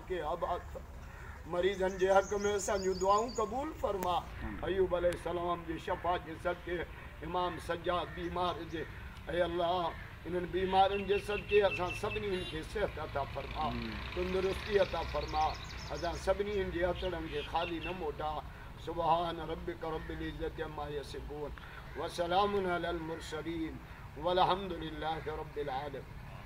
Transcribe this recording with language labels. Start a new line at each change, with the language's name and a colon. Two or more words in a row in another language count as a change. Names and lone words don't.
Sindhi: खे आबाद फरमा मरीज़नि जे हक़ में असांजूं दुआऊं क़बूल फरमा अयूब अलैहिस्सलाम जी शफ़ाअत जे सदके इमाम सज्जाद बीमार जे ऐं अल्लाह इन्हनि बीमारियुनि जे सदके असां सभिनी खे सिहत अता फरमा तंदुरुस्ती अता फरमा असां सभिनी जे हथड़नि खे ख़ाली न मोटा
Arabic: سبحان ربك رب العزة عما يصفون وسلام على المرسلين والحمد لله رب العالمين.